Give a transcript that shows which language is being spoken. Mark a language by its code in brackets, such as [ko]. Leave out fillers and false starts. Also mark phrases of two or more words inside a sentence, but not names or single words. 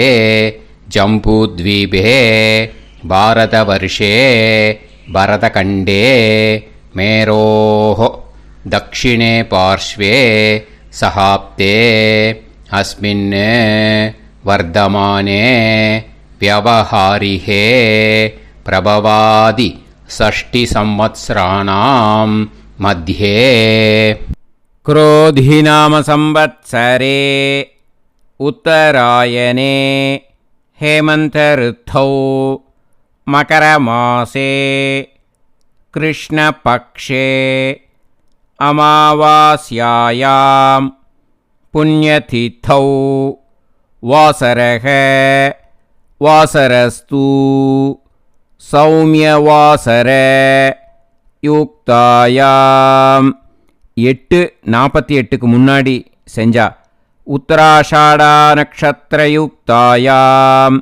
[sa] जम्बूद्वीपे भारतवर्षे भरतखण्डे मेरोः दक्षिणे पार्श्वे सहाब्दे अस्मिन् वर्तमाने व्यवहारिहे प्रभवादि षष्टि संवत्सराणां मध्ये क्रोधिनाम संवत्सरे उत्तरायणे हेमंत ऋतौ मकरमासे कृष्णपक्षे अमावास्यायां पुण्यतिथौ वासरः वासरस्तु सौम्यवासर युक्तायाम्. [ta] 8:48க்கு முன்னாடி செஞ்சா [sa] उत्तराषाढा नक्षत्रयुक्तायाम्.